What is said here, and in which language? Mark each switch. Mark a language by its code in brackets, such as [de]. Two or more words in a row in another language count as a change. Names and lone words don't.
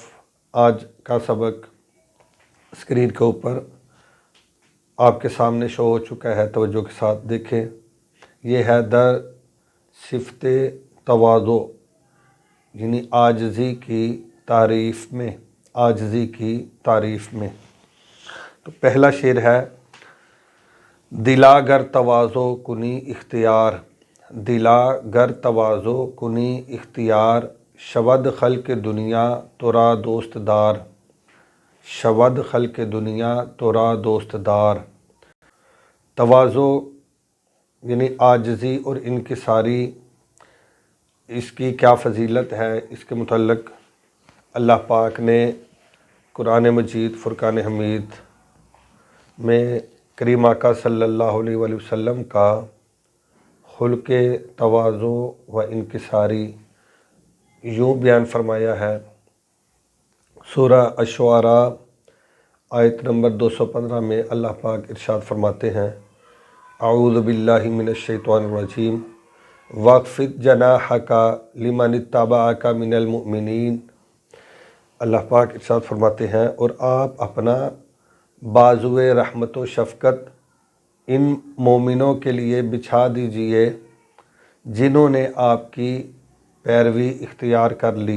[ur] آج کا سبق اسکرین کے اوپر آپ کے سامنے شو ہو چکا ہے، توجہ کے ساتھ دیکھیں۔ یہ ہے [fa] در صفت تواضع، [ur] یعنی عاجزی کی تعریف میں، عاجزی کی تعریف میں۔ تو پہلا شعر ہے [fa] دلا گر تواضع کنی اختیار، دلا گر تواضع کنی اختیار، شود خلق دنیا ترا دوست دار، شود خلق دنیا ترا دوست دار۔ [ur] تواضع یعنی عاجزی اور انکساری، اس کی کیا فضیلت ہے، اس کے متعلق اللہ پاک نے قرآن مجید فرقان حمید میں کریم آقا [ar] صلی اللہ علیہ وآلہ وسلم [ur] کا خلق تواضع و انکساری یوں بیان فرمایا ہے۔ سورہ الشعراء آیت نمبر 215 میں اللہ پاک ارشاد فرماتے ہیں [ar] اعوذ باللہ من الشیطان الرجیم واخفض جناحک لمن اتبعک من المؤمنین۔ [ur] اللہ پاک ارشاد فرماتے ہیں اور آپ اپنا بازوئے رحمت و شفقت ان مومنوں کے لیے بچھا دیجئے جنہوں نے آپ کی پیروی اختیار کر لی۔